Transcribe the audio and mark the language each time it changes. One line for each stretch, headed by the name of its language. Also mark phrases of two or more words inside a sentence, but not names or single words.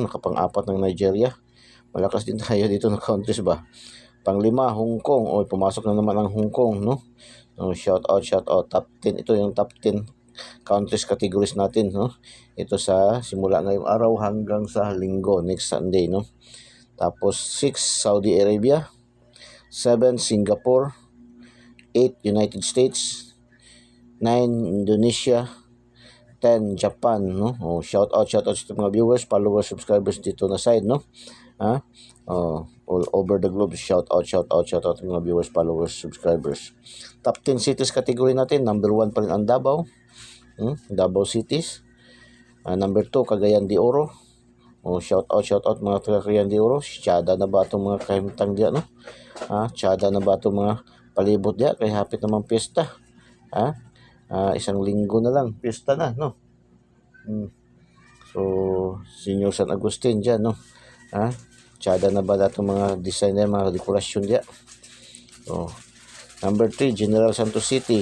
Filipino: Nakapang-apat ng Nigeria. Malakas din tayo dito ng countries ba. Pang-lima, Hong Kong. Pumasok na naman ang Hong Kong, no?
English: Shout out, top 10.
Filipino: Ito yung
English: top 10 countries categories
Filipino: natin, no? Ito sa simula ngayong araw hanggang sa linggo,
English: next Sunday,
Filipino: no? Tapos 6, Saudi Arabia. 7, Singapore. 8, United States. 9, Indonesia. 10, Japan, no?
English: Shout out
Filipino: sa mga
English: viewers, followers, subscribers
Filipino: dito na side, no?
English: All over the globe, shout out mga viewers, followers, subscribers. Top 10 cities category
Filipino: natin, number 1 pa rin ang Davao, Davao cities. Number 2, Cagayan de Oro.
English: Shout out
Cebuano: mga taga Cagayan de Oro. Tiyada na ba itong mga kahimtang diya, no? Tiyada na ba itong mga palibot diya, kay hapit naman piyesta.
Filipino: Isang linggo na lang, piyesta na, no? So, Senior San Agustin dyan, no?
Cebuano: Tiyada na ba itong mga designer, mga dekorasyon diya? Number 3, General Santos City.